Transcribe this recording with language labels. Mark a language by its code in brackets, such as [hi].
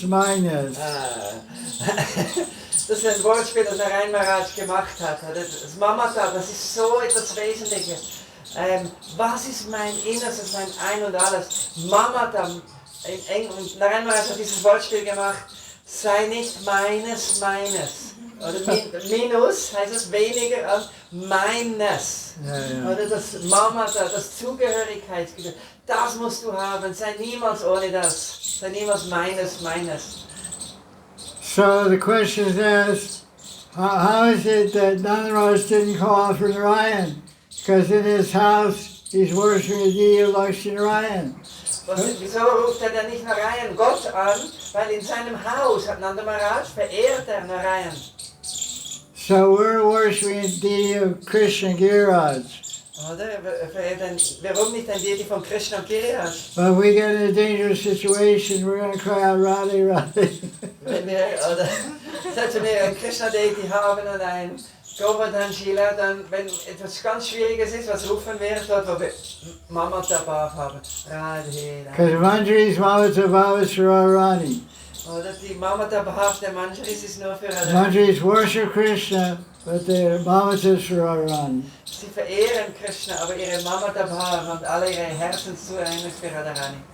[de] Das ist ein Wortspiel, das Narayan Maharaj gemacht hat. Das Mamata, das ist so etwas Wesentliches. Was ist mein Innerstes, mein Ein und Alles? Mamata, und Narayan Maharaj hat dieses Wortspiel gemacht, sei nicht meines. Oder minus heißt es weniger als meines. Ja. Oder das Mamata, das Zugehörigkeitsgefühl, das musst du haben, sei niemals ohne das, sei niemals meines. [en] So the question is asked, how is it that Nanda Maharaj didn't call out for Narayan? Because in his house he's worshiping the deity of Lakshmi Narayan. [de] Wieso ruft er denn nicht Narayan Gott an? Weil in seinem Haus hat Nanda Maharaj verehrt er Narayan. [en] So we're worshiping the deity of Krishna Giriraj. [de] Oder? Warum nicht ein Deity von Krishna und Giriraj? [en] But if we get in a dangerous situation, we're going to cry out Radhe, Radhe. [de] Wenn wir, oder, selbst wenn wir ein Krishna-Deity haben und ein Govardhan Shila, dann, wenn etwas ganz Schwieriges ist, was rufen wir dort, wo wir Mamata Bhav haben? Radhe, [en] Because Manjari's Mamata Bhav is for Radharani. [de] Oder die Mamata Bhav der Manjaris ist nur für Radharani. [en] Manjaris worship Krishna, but their Mamata is for Radharani. [de] Sie verehren Krishna, aber ihre Mamata Bhav und alle ihre Herzenszueinung ist für Radharani.